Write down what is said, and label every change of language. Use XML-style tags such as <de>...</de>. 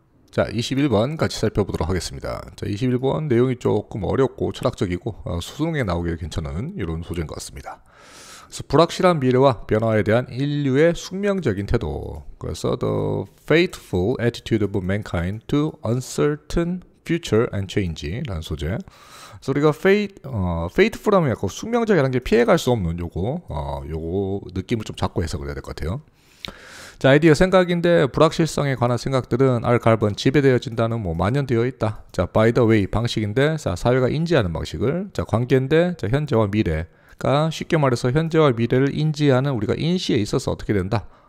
<ko>자, 21번 같이 살펴보도록 하겠습니다. 자, 21번 내용이 조금 어렵고 철학적이고 수능에 나오기 괜찮은 이런 소재인 것 같습니다. 그래서 불확실한 미래와 변화에 대한 인류의 숙명적인 태도. 그래서</ko> <en>The Faithful Attitude of Mankind to Uncertain Future and Change</en> <ko>라는 소재. 그래서 우리가 faithful하면 약간 숙명적이라는 게 피해갈 수 없는 요거 느낌을 좀 잡고 해석을 해야 될 것 같아요. 자, 아이디어 생각인데 불확실성에 관한 생각들은 알갈번 지배되어진다는 만연되어 있다. 자, by the way 방식인데 자, 사회가 인지하는 방식을 자, 관계인데 자, 현재와 미래가 쉽게 말해서 현재와 미래를 인지하는 우리가 인시에 있어서 어떻게 된다.</ko>